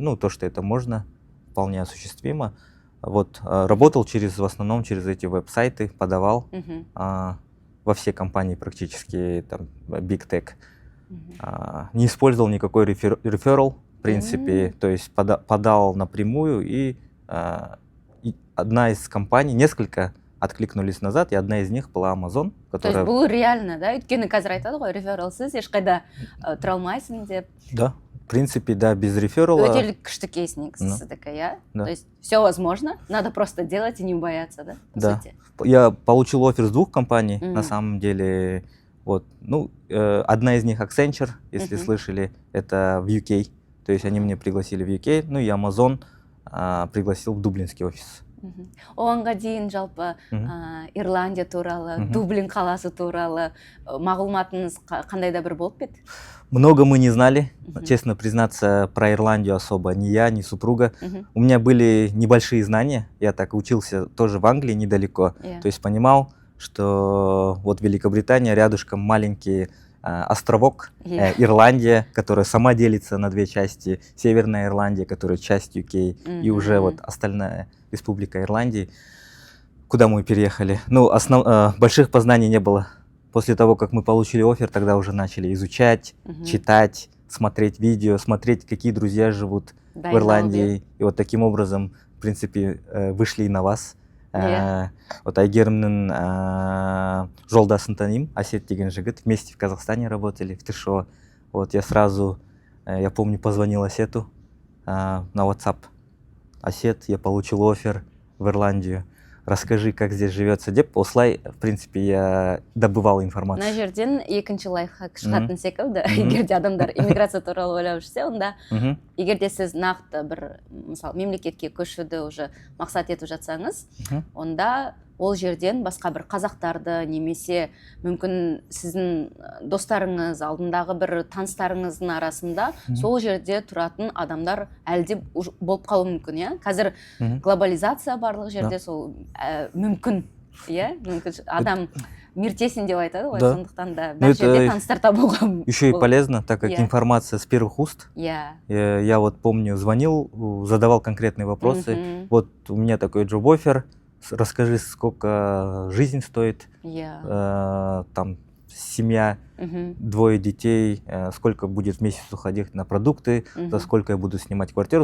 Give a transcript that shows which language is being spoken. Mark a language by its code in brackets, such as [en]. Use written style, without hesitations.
[ru] Ну, то, что это можно, вполне осуществимо. Вот, работал в основном через эти веб-сайты, подавал во все компании практически, там, Big Tech. Не использовал никакой реферал, в принципе, то есть подал напрямую, и одна из компаний, несколько откликнулись назад, и одна из них была Amazon, которая... То есть бұл реально, да? [kk] Өйткені қазір айтады ғой, рефералсыз ешқайда тұра алмайсың деп. [ru] Да, в принципе, да, без реферала. [kk] Өте күшті кейс негізі такая, я? [ru] То есть все возможно, надо просто делать и не бояться, да? Да. Я получил оффер с 2 компаний, на самом деле. Вот, ну, одна из них Accenture, если слышали, это в UK. То есть они меня пригласили в UK, ну и Amazon пригласил в Дублинский офис. [kk] Оғанға дейін жалпы Ирландия туралы, Дублин қаласы туралы мағлұматыңыз қандай да бір болып бет? [ru] Много мы не знали, честно признаться, про Ирландию особо ни я, ни супруга. У меня были небольшие знания, я так учился тоже в Англии недалеко, то есть понимал, что вот Великобритания рядышком маленький островок, Ирландия, которая сама делится на 2 части, Северная Ирландия, которая часть UK, и уже вот остальная Республика Ирландии, куда мы переехали. Ну, больших познаний не было. После того, как мы получили оффер, тогда уже начали изучать, читать, смотреть видео, смотреть, какие друзья живут в Ирландии. И вот таким образом, в принципе, вышли и на вас. Вот [kk] Айгерімнің жолдасын танимын, Асет деген жігіт, [ru] вместе в Казахстане работали, в ТШО. Вот я сразу, я помню, позвонил Асету на WhatsApp. Асет, я получил оффер в Ирландию. Расскажи, как здесь живется деп. Осылай, в принципе, я добывал информацию. [kk] На жерден екінші лайфхак шығатын секілді. Егер де адамдар иммиграция туралы ойлап жүрсе, онда егер де сіз нақты бір, мысалы, мемлекетке көшуді уже мақсат етіп жатсаңыз, онда ол жерден басқа бір қазақтарды немесе мүмкін сіздің достарыңыз алдындағы бір таныстарыңыздың арасында сол жерде тұратын адамдар әлде болып қалуы мүмкін, иә? Қазір глобализация барлық жерде, сол мүмкін, иә? Мүмкін адам [ru] мир тесен [kk] деп айтады ғой, сондықтан да бір жерде таныстар табуға. [ru] Еще и полезно, так как информация с первых уст. Я вот помню, звонил, задавал конкретные вопросы. Вот у меня такой джоб-оффер, расскажи, сколько жизнь стоит, там семья, 2 детей, сколько будет в месяц уходить на продукты, за сколько я буду снимать квартиру.